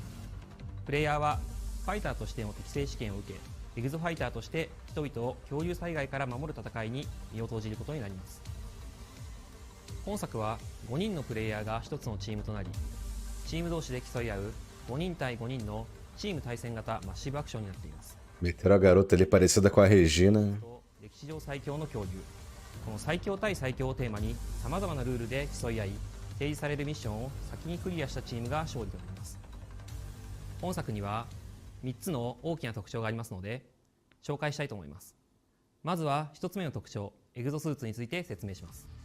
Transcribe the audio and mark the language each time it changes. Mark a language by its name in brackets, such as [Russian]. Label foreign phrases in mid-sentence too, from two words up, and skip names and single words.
[Japanese] プレイヤーはファイターとしての適正試験を受け、エグゾファイターとして人々を恐竜災害から守る戦いに身を投じることになります。本作は5人のプレイヤーが1つのチームとなり、チーム同士で競い合う5人対5人のチーム対戦型マッシブアクションになっています。 [Portuguese] Meteram a garota ali parecida com a Regina. [Japanese] 歴史上最強の恐竜、この最強対最強をテーマにさまざまなルールで競い合い、提示されるミッションを先にクリアしたチームが勝利となります。本作には3つの大きな特徴がありますので紹介したいと思います。まずは1つ目の特徴、エグゾスーツについて説明します。